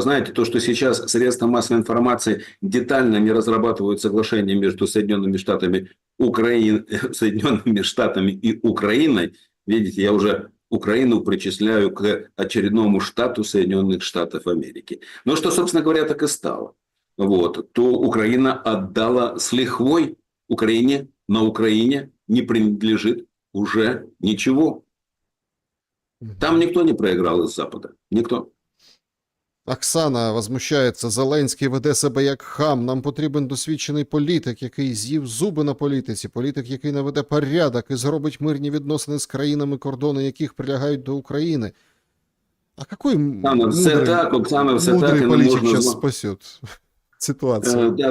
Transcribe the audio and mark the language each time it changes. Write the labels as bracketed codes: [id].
[ru] Знаете, то, что сейчас средства массовой информации детально не разрабатывают соглашение между Соединенными Штатами, Соединенными Штатами и Украиной, видите, я уже Украину причисляю к очередному штату Соединенных Штатов Америки. Но что, собственно говоря, так и стало. Вот, то Украина отдала с лихвой. Украине, на Украине не принадлежит уже ничего. Там никто не проиграл из Запада. Никто. [uk] Оксана возмущається. Зеленський веде себе як хам. Нам потрібен досвідчений політик, який з'їв зуби на політиці. Політик, який наведе порядок і зробить мирні відносини з країнами, кордони яких прилягають до України. [ru] А какой Оксана, все так, мудрый политик сейчас спасет ситуацію?